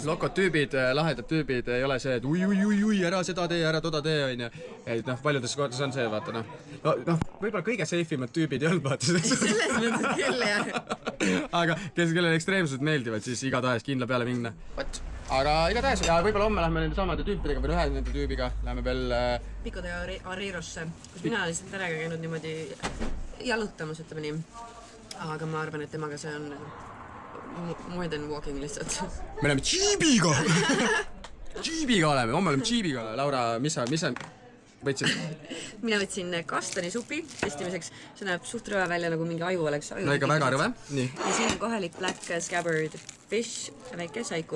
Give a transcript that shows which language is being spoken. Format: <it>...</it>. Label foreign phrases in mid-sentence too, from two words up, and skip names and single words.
<et>Lokod tüübid, lahedad tüübid, ei ole see, et ui, ära seda tee, ära toda tee, on ju. Et noh, paljudes kohtades on see, vaata noh. No, võib-olla kõige seifimad tüübid ei olnud, vaata. Selles mõttes küll, jah. Aga kellele ekstreemsused meeldivad, siis igatahes kindla peale minna. Võt, aga igatahes, ja võib-olla homme lähme nende samade tüüpidega või ühe nende tüübiga, lähme veel... Pico de Arrirosse, kus mina lihtsalt terega käinud niimoodi jalutamas, ütleme nii. Aga ma arvan, et temaga see on</et> <en>more than walking</en> <et>lihtsalt. Me oleme Jeebiga! Jeebiga oleme, homme oleme Jeebiga. Laura, mis sa võtsid? Mina võtsin kastanisupi testimiseks. See näeb suht rõve välja, nagu mingi aju oleks. No ikka väga rõve. Nii. Ja siin on kohelik</et> <en>black scabbard fish,</en> <et>väike saiku.</et>